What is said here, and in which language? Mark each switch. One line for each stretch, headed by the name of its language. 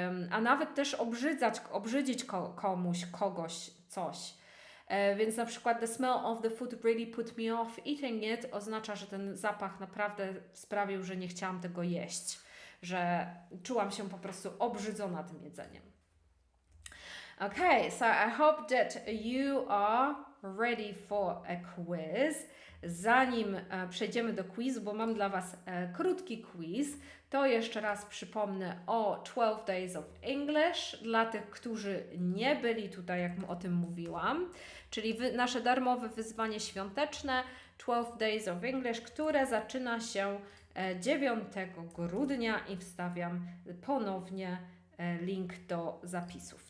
Polish: A nawet też obrzydzić kogoś, coś. Więc na przykład
English: the smell of the food really put me off eating it
Polish: oznacza, że ten zapach naprawdę sprawił, że nie chciałam tego jeść, że czułam się po prostu obrzydzona tym jedzeniem.
English: Okay, so I hope that you are ready for a quiz.
Polish: Zanim przejdziemy do quizu, bo mam dla Was krótki quiz, to jeszcze raz przypomnę o 12 Days of English dla tych, którzy nie byli tutaj, jak o tym mówiłam, czyli nasze darmowe wyzwanie świąteczne 12 Days of English, które zaczyna się 9 grudnia i wstawiam ponownie link do zapisów.